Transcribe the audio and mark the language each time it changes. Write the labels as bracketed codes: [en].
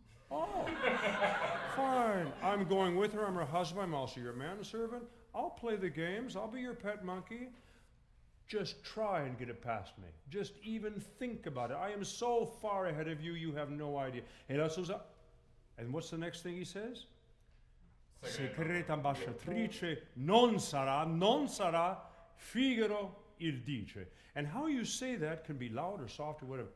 [en] Oh, fine. I'm going with her. I'm her husband. I'm also your manservant. I'll play the games. I'll be your pet monkey. Just try and get it past me. Just even think about it. I am so far ahead of you, you have no idea. Hey, la Susanna. And what's the next thing he says? [it] Segreta ambasciatrice non sarà, Figaro il dice. [en] And how you say that can be loud or soft or whatever.